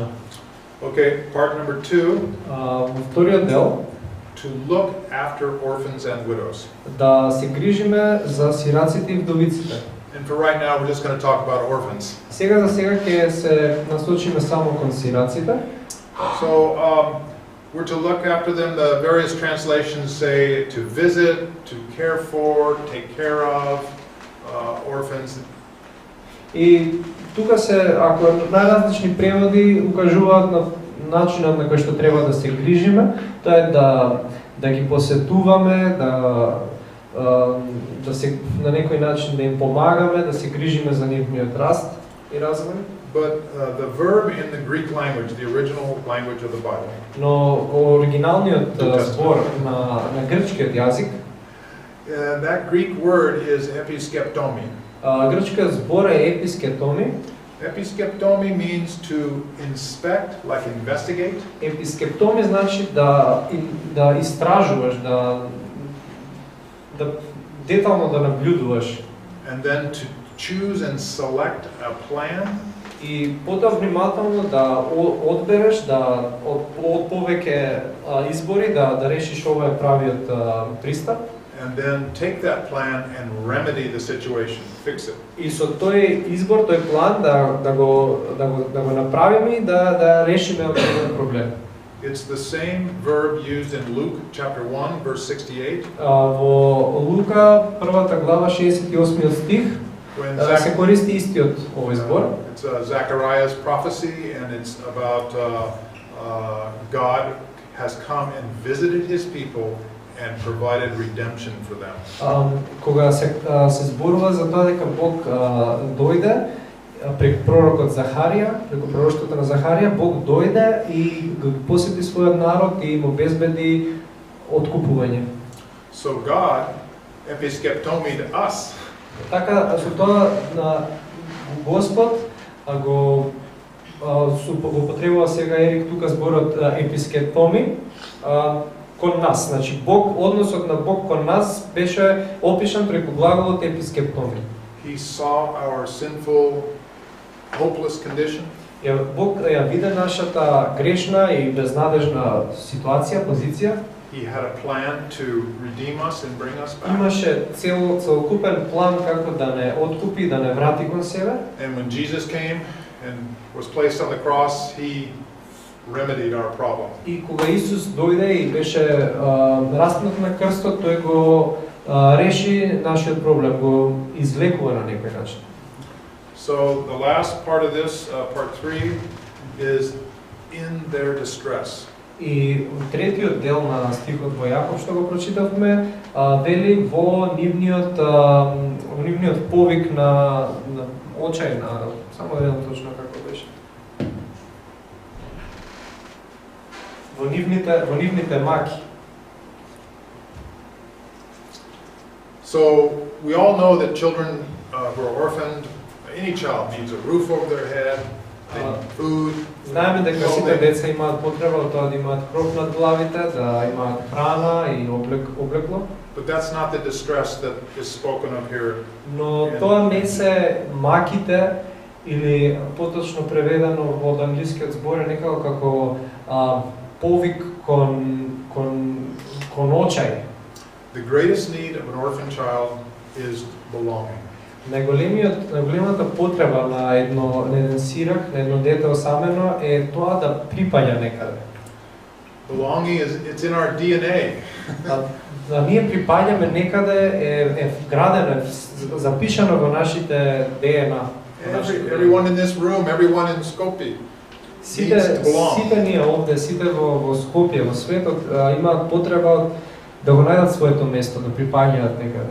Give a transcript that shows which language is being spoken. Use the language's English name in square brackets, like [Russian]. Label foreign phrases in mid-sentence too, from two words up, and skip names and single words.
[English] Okay, part number 2. [Macedonian] Во вториот дел, [English] To look after orphans and widows. [Macedonian] да се грижиме за сираците и вдовиците. [English] And for right now, we're just going to talk about orphans. [Macedonian] Сега за сега ќе се насочиме само кон сираците. [English] So we're to look after them. The various translations say to visit, to care for, take care of orphans. [Macedonian] И тука се, ако најразлични преводи укажуваат на начинот на кој што треба да се грижиме, тоа е да ги посетуваме, да се на некој начин да им помагаме, да се грижиме за нивниот раст и развој. [English] But the verb in the Greek language, the original language of the Bible, [Macedonian] Но во оригиналниот збор на грчкиот јазик, [English] that Greek word is episkeptomi. [Macedonian] Грчкиот збор е епискептоми. [English] Episkeptomi means to inspect, like investigate. [Macedonian] Епискептоми значи да истражуваш, да детално да наблюдуваш. [English] And then to choose and select a plan. [Macedonian] И потоа внимателно да одбереш, од повеќе избори да решиш ова е правиот пристап. [English] And then take that plan and remedy the situation, fix it. [Macedonian] И со тој избор, тој план да го направиме и да решиме овој проблем. [English] It's the same verb used in Luke chapter 1 verse 68. [Macedonian] Во Лука првата глава 68 стих се користи истиот овој збор. [English] It's Zechariah's prophecy, and it's about God has come and visited his people and provided redemption for them. [Macedonian] Кога се зборува за тоа дека Бог дојде преку пророкот Захарија, преку пророштвото на Захарија, Бог дојде и го посети својот народ и им обезбеди откупување. [English] So God episkeptomi us. [Macedonian] Така со тоа Господ го употребува сега Ерик тука зборот епискептоми кон нас. Значи Бог, односот на Бог кон нас беше опишан преку глаголот епискептоми. [English] He saw our sinful, hopeless condition. [Macedonian] Бог ја виде нашата грешна и безнадежна ситуација, позиција. [English] He had a plan to redeem us and bring us back. [Macedonian] Имаше целокупен план како да не откупи, да не врати кон себе. [English] And when Jesus came and was placed on the cross, he remedied our problem. [Macedonian] И кога Исус дојде и беше распнат на крстот, тој го реши нашиот проблем, го излекува на некој начин. [English] So the last part of this, part 3, is in their distress. [Macedonian] И третиот дел на стихот во Јаков што го прочитавме, вели во нивниот повик на очај, само еден точно како беше. Во нивните маки. [English] So we all know that children who are orphaned, any child needs a roof over their head, they need food. [Macedonian] Знаеме дека сите деца имаат потреба од тоа да имаат кров над главите, да имаат храна и облекло. [English] But that's not the distress that is spoken of here. [Macedonian] Но тоа не се маките или поточно преведено во англискиот збор е некако како повик кон очај. [English] The greatest need of an orphan child is belonging. [Macedonian] Најголемата потреба на еден сирак, на едно дете осамено е тоа да припаѓа некаде. [English] Belonging it's in our DNA. [Macedonian] Да ние припаѓаме некаде е вградено, запишано во нашите ДНА. [English] Everyone in this room, everyone in Skopje [Macedonian] Сите ние овде, сите во Скопје, во светот имаат потреба да го најдат своето место, да припаѓаат некаде.